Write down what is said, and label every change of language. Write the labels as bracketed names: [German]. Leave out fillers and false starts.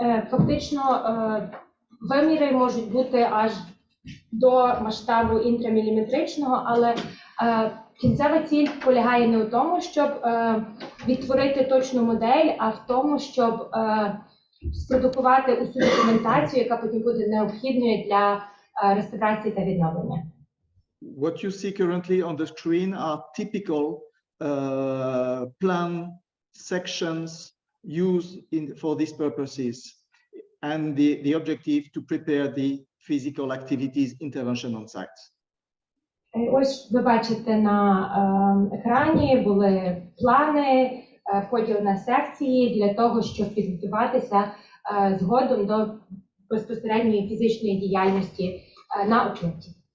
[Ukrainian] Фактично, виміри можуть бути аж до масштабу інтраміліметричного, але кінцева ціль полягає не у тому, щоб відтворити точну модель, а в тому, щоб спродукувати усю документацію, яка потім буде необхідною для реставрації та відновлення. [English] What you see currently on the screen are typical plan sections used for these purposes, and the objective to prepare the physical activities intervention on site. [Ukrainian] Ось ви бачите на екрані були плани, поділ на секції для того, щоб підготуватися згодом до безпосередньої фізичної діяльності на об'єкті.